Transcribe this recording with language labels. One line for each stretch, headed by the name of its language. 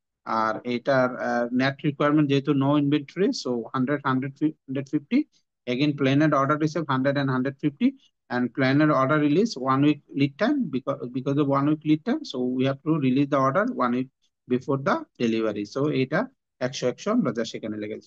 Bangla: আর এটার net requirement যেহেতু no inventory, so 100, 150।
English: Again planned order receive 100 and 150, and planner order release 1 week lead time. Because of 1 week lead time, so we have to release the order 1 week before the delivery.
Bangla: So এটা 100 আমরা যা সেখানে লেগেছে।